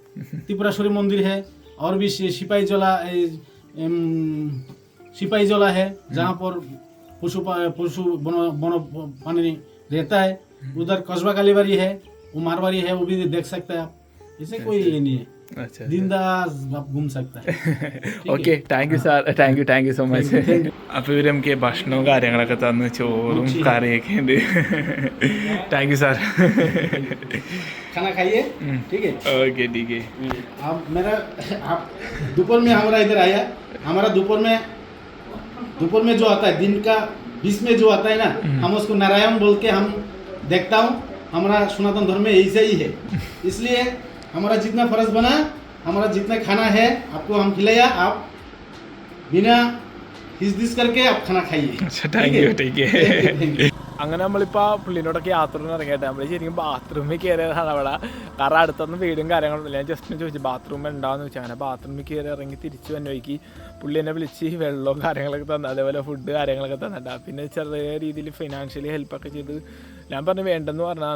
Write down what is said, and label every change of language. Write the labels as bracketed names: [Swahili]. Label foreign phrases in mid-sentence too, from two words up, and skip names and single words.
[Hindi] त्रिपुराश्वरी मंदिर है और भी सिपाही जोला है, जहाँ पर पशु वन पानी रहता है। उधर कस्बा कालीबाड़ी है, वो मारवाड़ी है, वो भी देख सकते हैं आप। इसे कोई ये नहीं है, अच्छा दिन दास आप घूम सकते हैं। [English] okay thank you sir, thank you so much. [Malayalam] അപ്പോൾ ഇവർ നമുക്ക് ഭക്ഷണവും കാര്യങ്ങളൊക്കെ തന്ന് ചോറും കറിയൊക്കെ ഉണ്ട്. [English] thank you sir. [Hindi] खाना खाइए, ठीक है. ഓക്കെ ठीक है. आप मेरा आप दोपहर में हमारा इधर आया, हमारा दोपहर में जो आता है, दिन का 20 में जो आता है ना, हम उसको नारायण बोल के हम देखता हूँ. हमारा सनातन धर्म में ऐसा ही है. इसलिए हमारा जितना फर्ज बना, हमारा जितना खाना है आपको हम खिलाया, आप बिना हिचदिच करके आप खाना खाइए. ठीक है. [Malayalam] അങ്ങനെ നമ്മളിപ്പോൾ പുള്ളിനോടൊക്കെ യാത്രയിൽ ഇറങ്ങിയിട്ട് നമ്മൾ ശരിക്കും ബാത്റൂമിൽ കയറിയതാണ് അവിടെ. കാരണം അടുത്തൊന്നും വീടും കാര്യങ്ങളൊന്നുമില്ല. ഞാൻ ജസ്റ്റ് ചോദിച്ചു ബാത്റൂം ഉണ്ടാകുമെന്ന് ചോദിച്ചാൽ. അങ്ങനെ ബാത്റൂമിൽ കയറി ഇറങ്ങി തിരിച്ചു വന്ന വഴിക്ക് പുള്ളി എന്നെ വിളിച്ച് വെള്ളവും കാര്യങ്ങളൊക്കെ തന്നു, അതേപോലെ ഫുഡ് കാര്യങ്ങളൊക്കെ തന്നിട്ടാണ്. പിന്നെ ചെറിയ രീതിയിൽ ഫിനാൻഷ്യലി ഹെൽപ്പൊക്കെ ചെയ്ത് ഞാൻ പറഞ്ഞു വേണ്ടെന്ന് പറഞ്ഞതാണ്.